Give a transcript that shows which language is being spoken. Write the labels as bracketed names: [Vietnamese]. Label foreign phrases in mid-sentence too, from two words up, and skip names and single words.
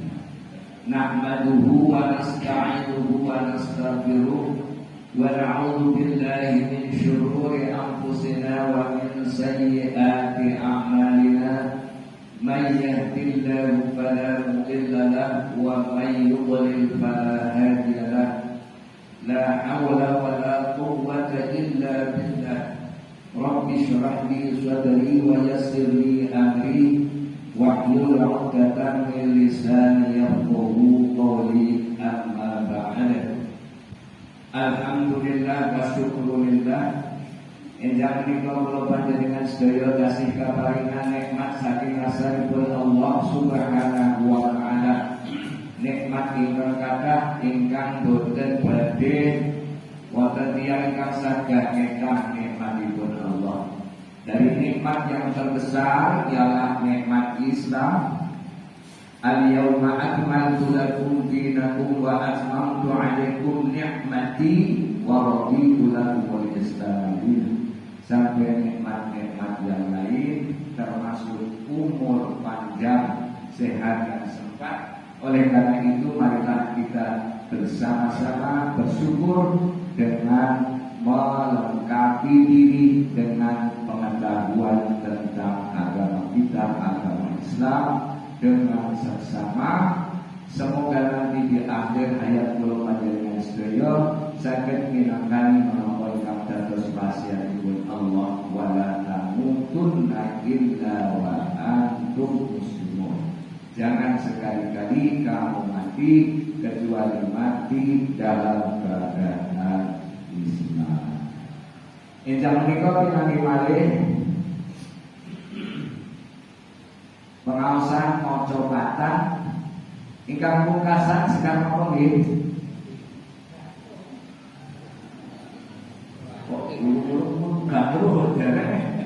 [Arabic] نحمده ونستعينه ونستغفره ونعوذ بالله من شرور أنفسنا ومن سيئات أعمالنا. من يهده الله فلا مضل له ومن يضلل فلا هادي له. لا حول ولا قوة إلا بالله. رب اشرح لي صدري ويسر لي أمري واحلل عقدة من لساني يفقهوا قولي. أما بعد الحمد لله والشكر لله. [Javanese] Enjang menika kula panjenengan sedaya kasih kaparingan nikmat saking rasanipun [Arabic] الله سبحانه وتعالى. [Javanese] Nikmat ingkang kathah ingkang boten badhe wonten tiyang ingkang saged ngekang nikmatipun Allah. [Indonesian] Dari nikmat yang terbesar ialah nikmat Islam. [Arabic] اليوم أكملت لكم دينكم وأتممت عليكم نعمتي ورضيت لكم الإسلام دينا. [Indonesian] Sampai nikmat-nikmat yang lain termasuk umur panjang, sehat dan sempat. Oleh karena itu marilah kita bersama-sama bersyukur dengan melengkapi diri dengan pengetahuan tentang agama kita, agama Islam dengan seksama. [Javanese] Semoga nanti di akhir hayat kula panjenengan sedaya saged minangkani menapa ingkang dados wasiatipun Allah [Arabic] ولا تموتن إلا وأنتم مسلمون. [Indonesian] Jangan sekali-kali kamu mati kecuali mati dalam keadaan Islam. [Javanese] Enjang menika pinanggi malih pengaosan maca patah ingkang pungkasan sekar napa nggih? Kok urut-urut gak urut derek.